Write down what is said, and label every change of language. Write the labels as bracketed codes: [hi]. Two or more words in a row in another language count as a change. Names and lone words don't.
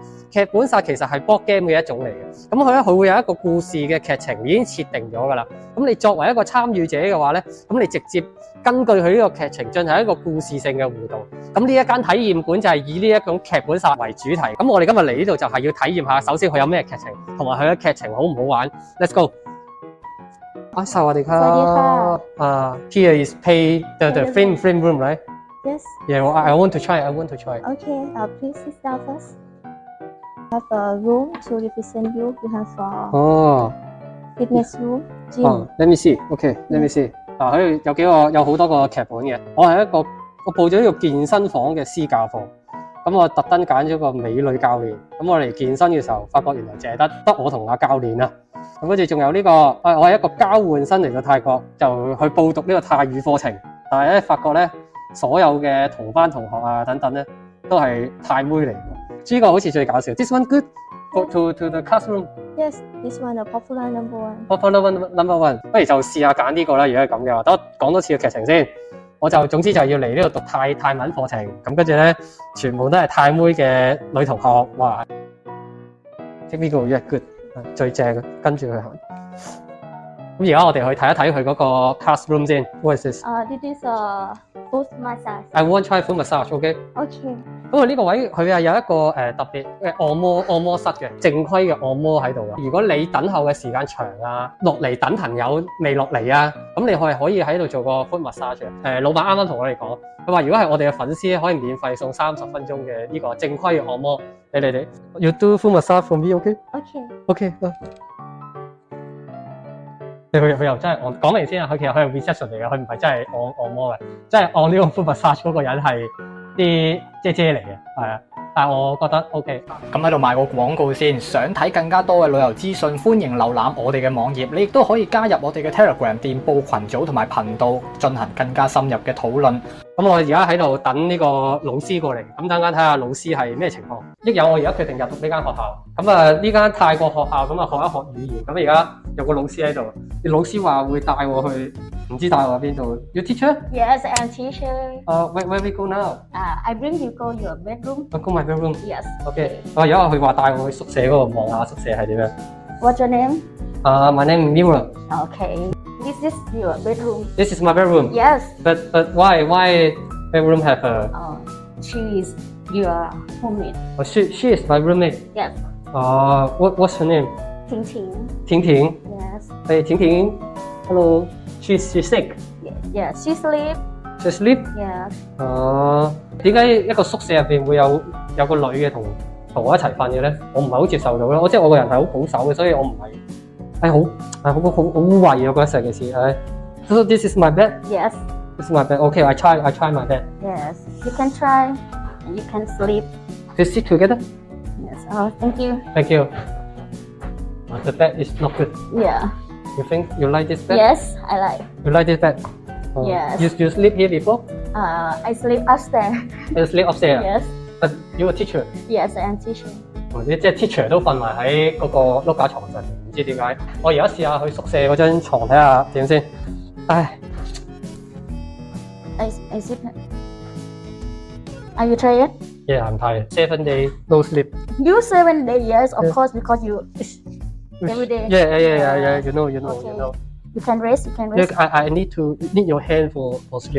[yue] 劇本殺其實係 [en] board game [yue] 嘅一種嚟嘅，佢會有一個故事嘅劇情已經設定咗㗎啦。咁你作為一個參與者嘅話咧，咁你直接根據佢呢個劇情進行一個故事性嘅互動。咁呢一間體驗館就係以呢一種劇本殺為主題。咁我哋今日嚟呢度就係要體驗下，首先佢有咩劇情，同埋佢嘅劇情好唔好玩。 [en] Let's go！薩瓦迪卡。Here is pay the frame room, right? Yes. Yeah, well, I want to try. I want to try. Okay. Please sit down first. Have a room to represent you. You have fitness room, gym. Let me see. Okay, let me see. [yue] 佢有好多個劇本嘅。我報咗呢個健身房嘅私教課。咁我特登揀咗個美女教練。咁我嚟健身嘅時候，發覺原來淨係得我同阿教練啦。咁跟住仲有呢個，我係一個交換生嚟到泰國，就去報讀呢個泰語課程。但係咧，發覺咧，所有嘅同班同學啊等等咧，都係泰妹嚟嘅。呢個好似最搞笑。 [en] This one good. Go to the classroom. Yes, this one the popular number one. Popular number one. [yue] 不如就試下揀呢個啦。如果係咁嘅話，等我講多次嘅劇情先。總之就要嚟呢度讀泰文課程。咁跟住咧，全部都係泰妹嘅女同學。 [en] 哇 ！Take me go, yeah, good. [yue] 最正嘅，跟住佢行。咁而家我哋去睇一睇佢嗰個 classroom 先。 [en] What is this? This is a foot massage. I want to try foot massage. Okay. Okay. [yue] 咁呢個位佢係有一個特別嘅按摩室嘅正規嘅按摩喺度啊。如果你等候嘅時間長啊，落嚟等朋友未落嚟啊，咁你可以喺度做個 [en] foot massage [yue] 嘅。老闆啱啱同我哋講，佢話如果係我哋嘅粉絲，可以免費送30分鐘嘅呢個正規嘅按摩俾你哋。 [en] You do foot massage for me, okay? Okay. [yue] Okay. 佢又真係講明先啊！佢係 reception 嚟嘅，佢唔係真係按摩嘅，即係按呢個 [en] foot massage [yue] 嗰個人係啲姐姐嚟嘅，係啊。但係我覺得 OK。咁喺度賣個廣告先，想睇更加多嘅旅遊資訊，歡迎瀏覽我哋嘅網頁。你亦都可以加入我哋嘅 Telegram 電報群組同埋頻道，進行更加深入嘅討論。咁我而家喺度等呢個老師過嚟，咁等間睇下老師係咩情況。益友，我而家決定入讀呢間學校。咁呢間泰國學校咁學一學語言。咁而家有個老師喺度，老師話會帶我去，唔知帶我去邊度。 [en] You teacher? Yes, I'm teacher. Where we go now? I bring you go your bedroom. Go my bedroom. Yes. Okay. [yue] 而家佢話帶我去宿舍嗰度望下宿舍係點樣。 [en] What's your name? My name is Mira. Okay. This is your bedroom. This is my bedroom. Yes. But why bedroom have a? She is your roommate. Oh, she is my roommate. Yes. What's her name? Ting Ting. 婷婷。 Yes. Hey, 婷婷。Hello. She's sick. Yeah. She sleep. She sleep. Yes. [yue] 點解一個宿舍入邊會有個女嘅同我一齊瞓嘅咧？我唔係好接受到咯。即係我個人係好保守嘅，所以我唔係好污穢啊！覺得成件事係。 [en] So this is my bed. Yes. This is my bed. Okay, I try my bed. Yes. You can try. And you can sleep. To sit together. Yes. Thank you. Thank you. The bed is not good. Yeah. You think you like this bed? Yes, I like. You like this bed? Yes. You sleep here before? I sleep upstairs. You sleep upstairs? Yes. But you a teacher? Yes, I am teacher. [yue] 即係 teacher 都瞓埋喺嗰個碌架床上面，唔知點解。我而家試下去宿舍嗰張床睇下點先。唉。 [en] I sleep. Are you tired? Yeah, I'm tired. 7 days no sleep. You 7 days, yes, of course, because you every day. Yeah. You know. You can rest. Look, I need your hand for sleep.